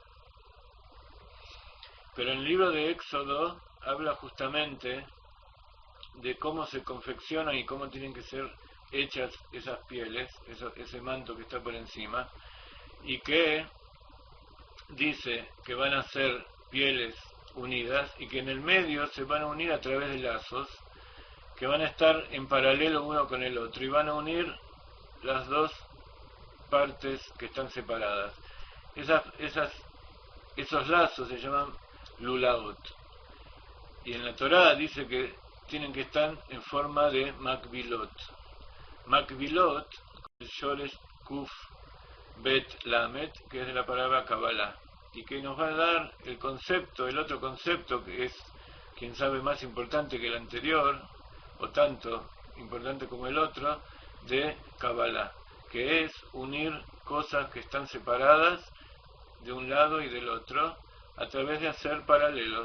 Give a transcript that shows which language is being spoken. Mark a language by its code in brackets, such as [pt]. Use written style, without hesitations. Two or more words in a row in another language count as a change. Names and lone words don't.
[es] Pero en el libro de Éxodo habla justamente de cómo se confeccionan y cómo tienen que ser hechas esas pieles, ese manto que está por encima, y que dice que van a ser pieles unidas y que en el medio se van a unir a través de lazos que van a estar en paralelo uno con el otro y van a unir las dos partes que están separadas. Esos lazos se llaman lulaot, y en la Torá dice que tienen que estar en forma de makbilot. Makbilot, el shoresh [he] קוף בית למד, [es] que es de la palabra Kabbalah, y que nos va a dar el otro concepto que es, quién sabe, más importante que el anterior, o tanto importante como el otro, de Kabbalah, que es unir cosas que están separadas de un lado y del otro a través de hacer paralelos.